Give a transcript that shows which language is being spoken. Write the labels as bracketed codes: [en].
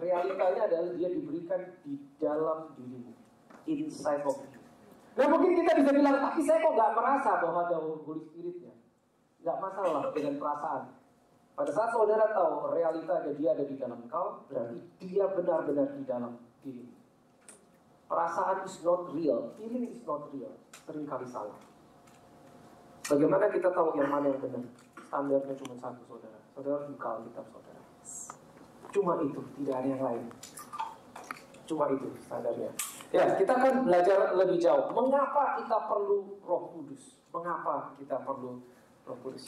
[id] Realitanya adalah dia diberikan di dalam dirimu. [en] Inside of you. [id] Nah mungkin kita bisa bilang, tapi saya kok gak merasa bahwa ada Holy Spiritnya. Gak masalah dengan perasaan. Pada saat saudara tahu realitanya dia ada di dalam kau, berarti dia benar-benar di dalam diri. Perasaan [en] is not real, feeling is not real. [id] Seringkali salah. Bagaimana kita tahu yang mana yang benar? Standarnya cuma satu saudara. Saudara buka Alkitab saudara. Cuma itu, tidak ada yang lain. Cuma itu standarnya. Ya, kita akan belajar lebih jauh. Mengapa kita perlu Roh Kudus? Mengapa kita perlu Roh Kudus?